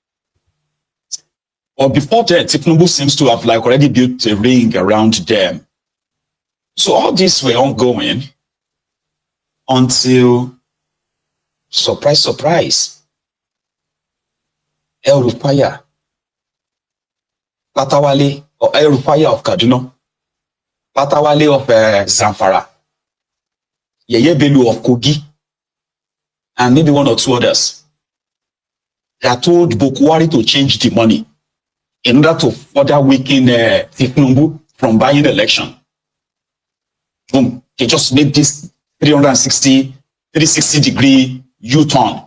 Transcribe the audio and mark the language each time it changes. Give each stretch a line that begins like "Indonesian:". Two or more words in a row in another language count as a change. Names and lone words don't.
English: But before that, Tinubu seems to have like already built a ring around them. So all this were ongoing until, surprise, surprise, El-Rufai, Patawale, or El-Rufai of Kaduna, Patawale of Zamfara, Yeye Bello of Kogi, and maybe one or two others. They are told Bokwari to change the money in order to further weaken Tinubu from buying election. Boom. They just made this 360-degree U-turn.